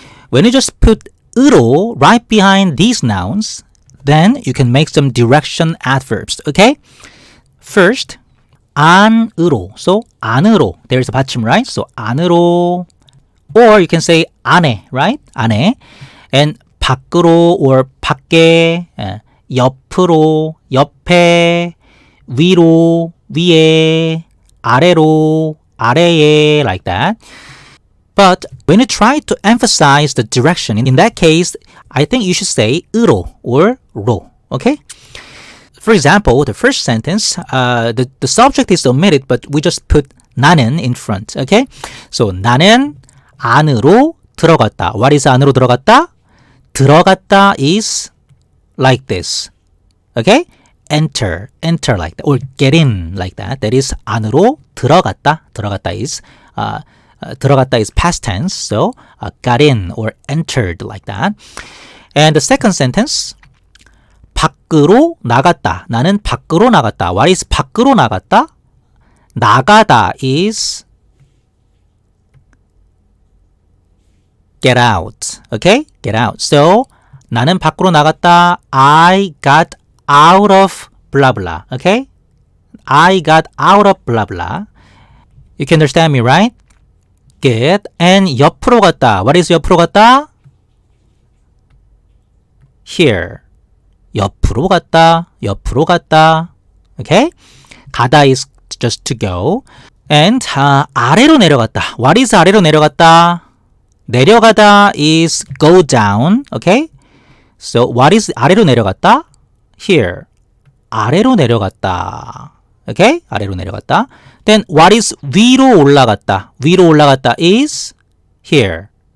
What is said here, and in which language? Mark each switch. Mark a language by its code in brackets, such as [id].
[en] When you just put 으로 right behind these nouns, then you can make some direction adverbs, okay? [ko] First, 안으로. So, 안으로. [en] There's a 받침, right? [ko] So, 안으로. [en] Or you can say 안에, right? [ko] 안에. And 밖으로 or 밖에, 옆으로, 옆에, 위로, 위에, 아래로, 아래에, [en] like that. But when you try to emphasize the direction, in that case, I think you should say 으로 or 로, okay? For example, the first sentence, the subject is omitted, but we just put 나는 in front, okay? [ko] So, 나는 안으로 들어갔다. [en] What is 안으로 들어갔다? 들어갔다 is like this, okay? Enter like that, or get in like that. That is 안으로 들어갔다. 들어갔다 is 들어갔다 is past tense, so got in or entered like that. And the second sentence, [ko] 밖으로 나갔다. 나는 밖으로 나갔다. [en] What is 밖으로 나갔다? 나가다 is get out. Okay? Get out. [ko] So, 나는 밖으로 나갔다. [en] I got out of blah blah. Okay? I got out of blah blah. You can understand me, right? Good. And [ko] 옆으로 갔다. [en] What is 옆으로 갔다? [ko] Here. 옆으로 갔다. 옆으로 갔다. Okay? [en] 가다 is just to go. [ko] And 아래로 내려갔다. [en] What is 아래로 내려갔다? 내려가다 is go down. Okay? So what is 아래로 내려갔다? [ko] Here. 아래로 내려갔다. Okay? 아래로 내려갔다. [en] Then what is 위로 올라갔다? 위로 올라갔다 is here.